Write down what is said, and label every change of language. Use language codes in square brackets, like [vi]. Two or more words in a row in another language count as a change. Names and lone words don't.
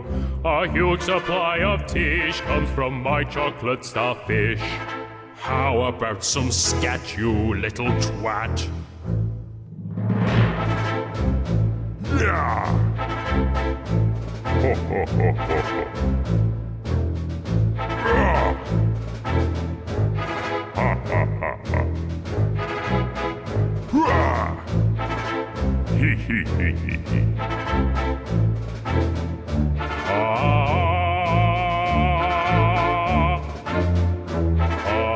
[en] A huge supply of tish comes from my chocolate starfish. How about some scat, you little twat? Yeah. Ho, ho, ho, ho, ho. Ah. Ha, ha, ha, ha. Hurrah! Hee hee hee hee hee. Ah. Ah.